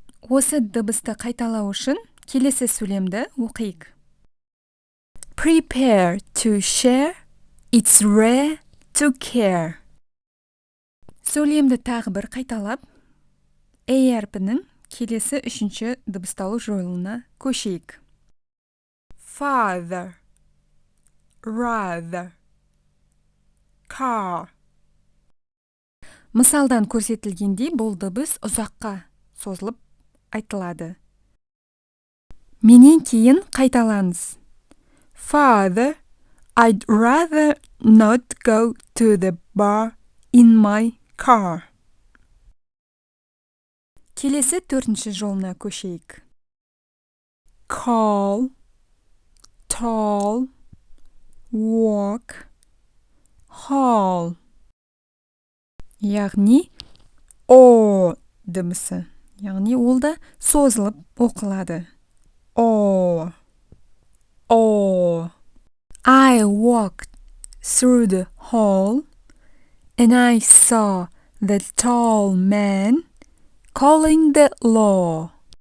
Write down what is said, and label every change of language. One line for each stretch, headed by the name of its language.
Kazakh: Осы дыбысты қайталау үшін келесі сөйлемді оқиық.
English: Prepare to share, it's rare to care.
Kazakh: Сөйлемді тағы бір қайталап, A әрпінің келесі үшінші дыбысталу жолына көшейік.
English: Father, rather, car.
Kazakh: Мысалдан көрсетілгендей бұл дыбыс ұзаққа созылып айтылады. Менен кейін қайталаңыз.
English: Father, I'd rather not go to the bar in my car.
Kazakh: Келесі төртінші жолына көшейік.
English: Call, tall, walk, haul.
Kazakh: Яғни о дыбысы. Яғни ол да созылып оқылады. О.
English: I walked through the hall and I saw the tall man calling the law.